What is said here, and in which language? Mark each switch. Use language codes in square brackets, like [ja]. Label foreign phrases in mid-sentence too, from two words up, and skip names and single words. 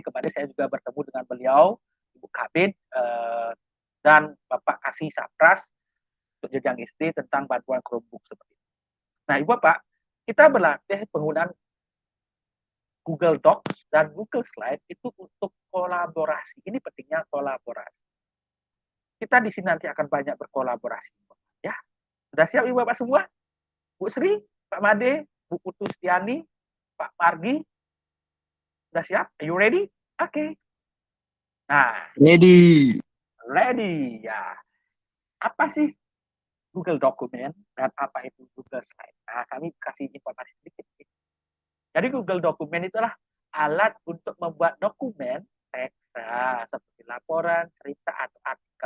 [id] Kemarin saya juga bertemu dengan beliau, Ibu Kabin, dan Bapak Kasih Sapras untuk jenjang SD tentang bantuan Chromebook seperti itu. Nah, Ibu Bapak, kita berlatih penggunaan Google Docs dan Google Slide itu untuk kolaborasi. Ini pentingnya kolaborasi. Kita di sini nanti akan banyak berkolaborasi. Ya, sudah siap Ibu Bapak semua? Bu Sri, Pak Made, Bu Putu Stiani, Pak Margi, sudah siap? [en] Are you ready? [id] Oke. Nah, ready ya. Apa sih Google Document dan apa itu Google Slide? Nah, kami kasih informasi sedikit. Jadi Google Document itulah alat untuk membuat dokumen teks seperti laporan, cerita, atau artikel.